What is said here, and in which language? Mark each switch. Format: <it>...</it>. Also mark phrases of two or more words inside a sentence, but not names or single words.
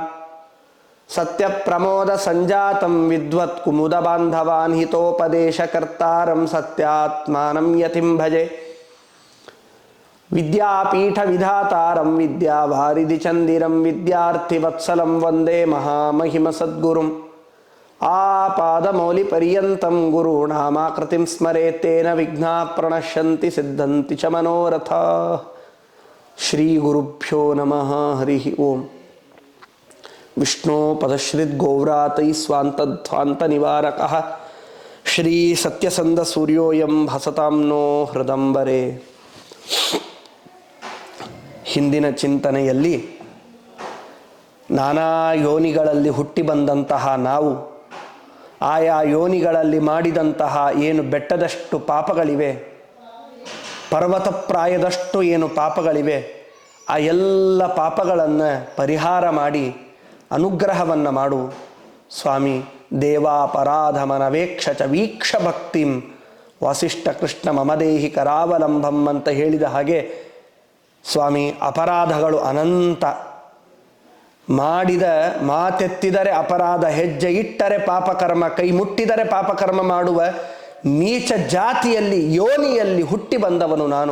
<sa>ಸತ್ಯಪ್ರಮೋದ ಸಂಜಾತಂ ವಿದ್ವತ್ ಕುಮುದ ಬಾಂಧವಾನ್ ಹಿತೋಪದೇಶಕರ್ತಾರಂ ಸತ್ಯಾತ್ಮಾನಂ ಯತಿಂ ಭಜೆ. ವಿದ್ಯಾಪೀಠ ವಿಧಾತಾರಂ ವಿದ್ಯಾವಾರಿಧಿ ಚಂದಿರಂ ವಿದ್ಯಾರ್ಥಿವತ್ಸಲಂ ವಂದೇ ಮಹಾಮಹಿಮ ಸದ್ಗುರುಂ. ಆಪಾದಮೌಲಿ ಪರ್ಯಂತಂ ಗುರುಣಾಮಾಕೃತಿಂ ಸ್ಮರೇತ್ ತೇನ ವಿಘ್ನಾಃ ಪ್ರಣಶ್ಯಂತಿ ಸಿದ್ಧಂತಿ ಚ ಮನೋರಥಾಃ. ಶ್ರೀ ಗುರುಭ್ಯೋ ನಮಃ. ಹರಿ ಓಂ. ವಿಷ್ಣೋ ಪದಶ್ರಿತ್ ಗೌವ್ರಾತೈ ಸ್ವಾಂತಧ್ವಾಂತ ನಿವಾರಕಃ ಶ್ರೀ ಸತ್ಯಸಂಧ ಸೂರ್ಯೋಯಂ ಭಸತಾಂ ನೋ ಹೃದಂಬರೆ.</sa> <kn>ಹಿಂದಿನ ಚಿಂತನೆಯಲ್ಲಿ ನಾನಾ ಯೋನಿಗಳಲ್ಲಿ ಹುಟ್ಟಿ ಬಂದಂತಹ ನಾವು ಆಯಾ ಯೋನಿಗಳಲ್ಲಿ ಮಾಡಿದಂತಹ ಏನು ಬೆಟ್ಟದಷ್ಟು ಪಾಪಗಳಿವೆ, ಪರ್ವತಪ್ರಾಯದಷ್ಟು ಏನು ಪಾಪಗಳಿವೆ, ಆ ಎಲ್ಲ ಪಾಪಗಳನ್ನು ಪರಿಹಾರ ಮಾಡಿ ಅನುಗ್ರಹವನ್ನು ಮಾಡು ಸ್ವಾಮಿ.</kn> <sa>ದೇವಾಪರಾಧಮನವೇಕ್ಷ ಚ ವೀಕ್ಷ ಭಕ್ತಿಂ ವಾಸಿಷ್ಠ ಕೃಷ್ಣ ಮಮದೇಹಿ ಕರಾವಲಂಬಂ</sa> <kn>ಅಂತ ಹೇಳಿದ ಹಾಗೆ ಸ್ವಾಮಿ, ಅಪರಾಧಗಳು ಅನಂತ. ಮಾಡಿದ ಮಾತೆತ್ತಿದರೆ ಅಪರಾಧ, ಹೆಜ್ಜೆ ಇಟ್ಟರೆ ಪಾಪಕರ್ಮ, ಕೈ ಮುಟ್ಟಿದರೆ ಪಾಪಕರ್ಮ ಮಾಡುವ ನೀಚ ಜಾತಿಯಲ್ಲಿ ಯೋನಿಯಲ್ಲಿ ಹುಟ್ಟಿ ಬಂದವನು ನಾನು.</kn>